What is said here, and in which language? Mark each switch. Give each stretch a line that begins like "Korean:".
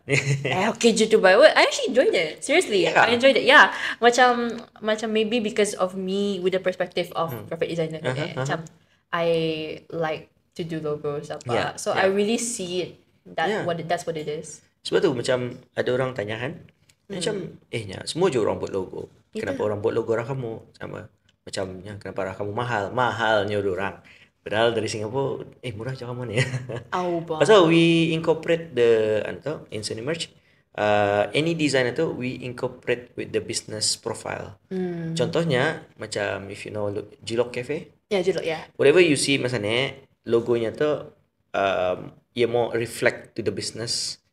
English: Okay
Malay: je tu
English: by what? I actually enjoyed it. Seriously, I enjoyed it. Yeah, macam maybe because of me with the perspective of graphic designer. Macam I like to do logos apa. So I really see it that's what it is.
Malay: Sebab tu macam ada orang tanya kan, macam semua je orang buat logo. Kenapa orang buat logo orang kamu sama? Macam kenapa orang kamu mahalnya orang. Padahal dari Singapura, murah je kamu ni. Pasal
English: we incorporate in Cinemerch, any design tu we incorporate with the business profile.
Malay: Contohnya macam
English: if you know Jilok Cafe. Jilok, whatever you see
Malay: macam ni, logonya tu ia mau
English: reflect to the business.